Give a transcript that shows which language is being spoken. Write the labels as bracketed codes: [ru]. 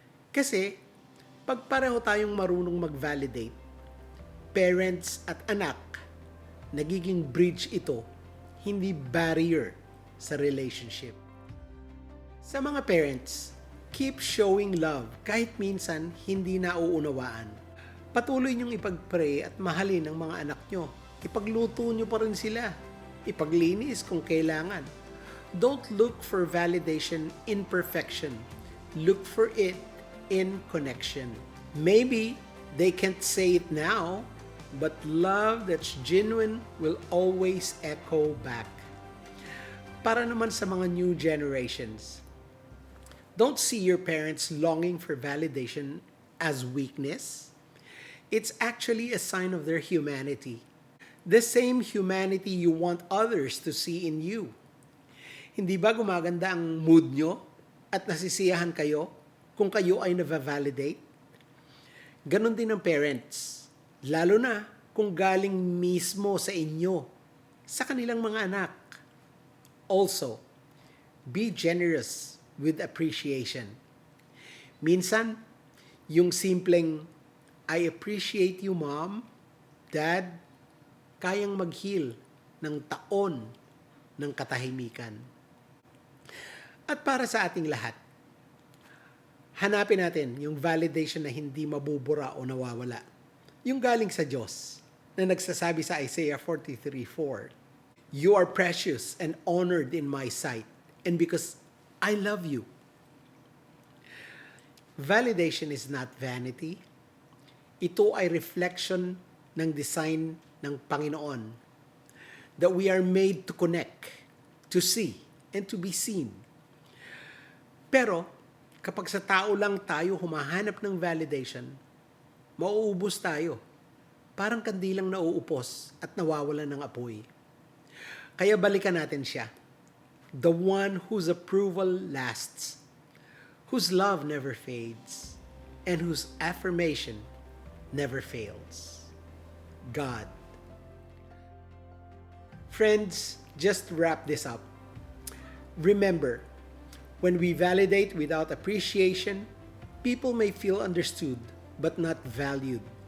[tl] Kasi, pag pareho tayong marunong mag-validate, parents at anak, nagiging bridge ito, hindi barrier sa relationship. Sa mga parents, [en] keep showing love [tl] kahit minsan hindi nauunawaan. Patuloy niyong ipag-pray at mahalin ang mga anak niyo. Ipagluto niyo pa rin sila. Ipaglinis kung kailangan. [en] Don't look for validation in perfection. Look for it in connection. Maybe they can't say it now, but love that's genuine will always echo back. [tl] Para naman sa mga [en] new generations, don't see your parents longing for validation as weakness. It's actually a sign of their humanity. The same humanity you want others to see in you. [tl] Hindi ba gumaganda ang mood nyo at nasisiyahan kayo kung kayo ay na-validate? Ganon din ang parents, lalo na kung galing mismo sa inyo, sa kanilang mga anak. [en] Also, be generous with appreciation. [tl] Minsan, yung simpleng, [en] I appreciate you mom, dad, [tl] kayang mag-heal ng taon ng katahimikan. At para sa ating lahat, hanapin natin yung validation na hindi mabubura o nawawala. Yung galing sa Diyos na nagsasabi sa [en] Isaiah 43:4, You are precious and honored in my sight, and because I love you. Validation is not vanity. [tl] Ito ay reflection ng design ng Panginoon, [en] that we are made to connect, to see, and to be seen. [tl] Pero, kapag sa tao lang tayo humahanap ng validation, mauubos tayo. Parang kandilang nauupos at nawawalan ng apoy. Kaya balikan natin siya. [en] The one whose approval lasts, whose love never fades, and whose affirmation never fails. God. Friends, just wrap this up. Remember, when we validate without appreciation, people may feel understood but not valued.